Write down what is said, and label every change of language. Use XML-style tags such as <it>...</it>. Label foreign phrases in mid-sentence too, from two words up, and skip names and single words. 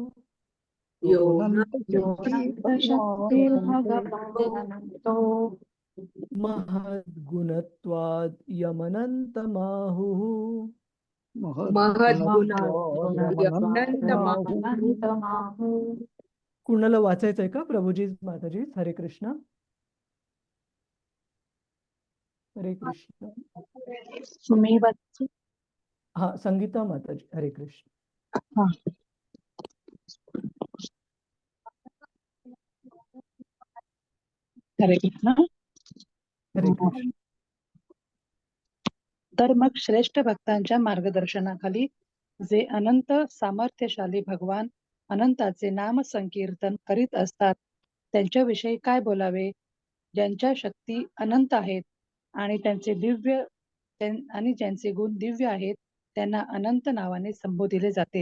<sa>योऽनन्तशक्तिर्भगवानन्तो महद्गुणत्वाद् यमनन्तमाहुः. महद्गुणत्वादयमनन्तमाहु.</sa> <mr>कुणाला वाचायचंय का? प्रभुजी, माताजी, हरे कृष्ण. हरे कृष्ण. मी वाचू? हा, संगीता माताजी, हरे कृष्ण. हा. हरे कृष्ण. हरे कृष्ण. तर मग श्रेष्ठ भक्तांच्या मार्गदर्शनाखाली जे अनंत सामर्थ्यशाली भगवान अनंताचे नाम संकीर्तन करीत असतात, त्यांच्याविषयी काय बोलावे? ज्यांच्या शक्ती अनंत आहेत आणि ज्यांचे गुण दिव्य आहेत, त्यांना अनंत नावाने संबोधिले जाते.</mr>